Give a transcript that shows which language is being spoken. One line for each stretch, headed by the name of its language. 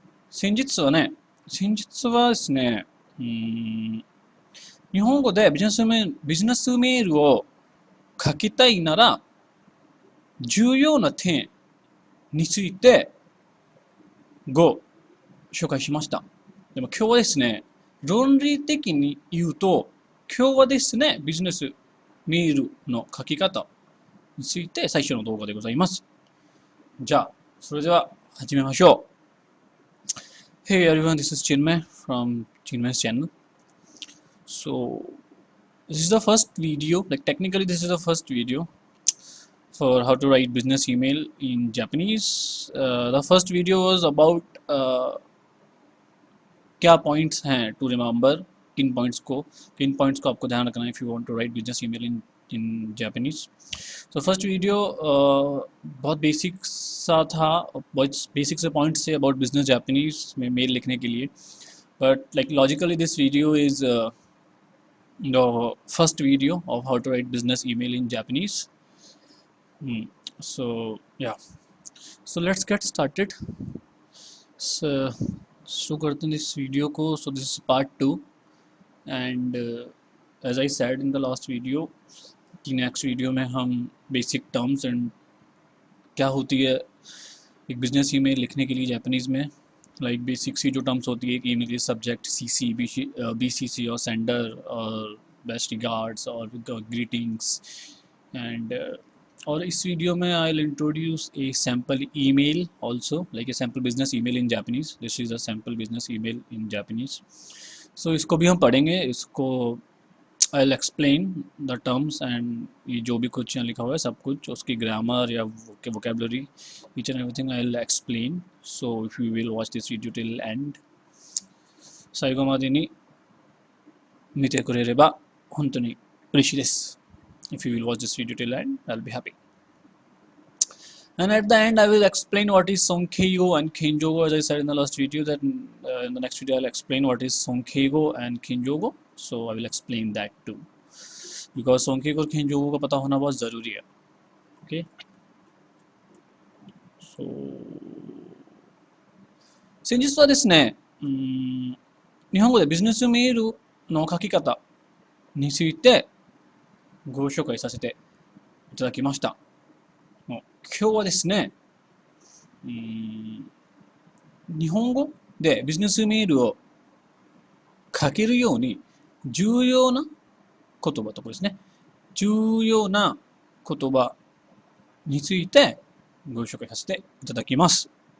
Japanese: 先日はですね、日本語でビジネスメールを書きたいなら、重要な点についてご紹介しました。でも今日はですね、論理的に言うと、今日はですね、ビジネスメールの書き方について最初の動画でございます。じゃあ、それでは始めましょう。
English: Hey everyone, this is Chinmay from Chinmay's channel. So, this is the first video, like technically this is the first video for how to write business email in Japanese. The first video was about
Hindi: क्या points हैं to remember, किन points को आपको ध्यान रखना है
English: If you want to write business email in Japanese.
Hindi: तो first video बहुत बेसिक सा था, बहुत बेसिक से पॉइंट्स थे अबाउट बिजनेस जापानीज में मेल लिखने के लिए.
English: But like logically this video is the first video of how to write business email in Japanese. So yeah, so let's get started.
Hindi: So शुरू करते हैं इस वीडियो को.
English: so this is part 2 and as I said in the last video
Hindi: कि next video में हम basic terms and क्या होती है एक बिजनेस ईमेल लिखने के लिए जापानीज़ में, लाइक बेसिक सी जो टर्म्स होती है कि ईमेल के सब्जेक्ट सीसी, बीसीसी और सेंडर और बेस्ट रिगार्ड्स और ग्रीटिंग्स एंड और इस वीडियो में
English: I will introduce a sample email also, like a sample business email in Japanese. This is a sample business email in Japanese.
Hindi: सो इसको भी हम पढ़ेंगे.
English: इसको I will explain the terms and
Hindi: ये जो भी कुछ यहाँ लिखा हुआ है सब कुछ, उसकी ग्रामर या vocabulary,
English: Each and everything I will explain. So if you will watch this video till end
Japanese: 最後までに見てくれれば本当に嬉しいです。
English: If you will watch this video till end, I'll be happy. And at the end, I will explain what is Sonkeigo and Kinjogo, as I said in the last video. That in the next video, I'll explain what is Sonkeigo and Kinjogo. So I will explain that too, because Sonkeigo और Kinjogo
Hindi: का पता होना बहुत ज़रूरी है.
English: Okay.
Japanese: So, 先日はですね、日本語でビジネスメールの書き方についてご紹介させていただきました。今日はですね、日本語でビジネスメールを書けるように重要な言葉とかですね、重要な言葉についてご紹介させていただきます。